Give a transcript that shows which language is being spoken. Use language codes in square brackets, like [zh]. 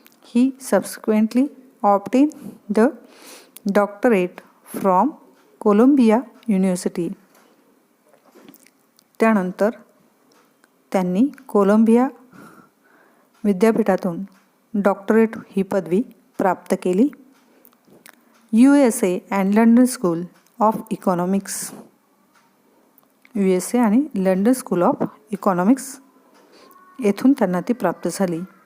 [en] He subsequently obtained the doctorate from Columbia University. [mr] त्यानंतर त्यांनी Colombia विद्यापीठातून डॉक्टरेट ही पदवी प्राप्त केली. [en] USA and London School of Economics. [mr] USA आणि लंडन स्कूल ऑफ इकॉनॉमिक्स येथून त्यांना ती प्राप्त झाली.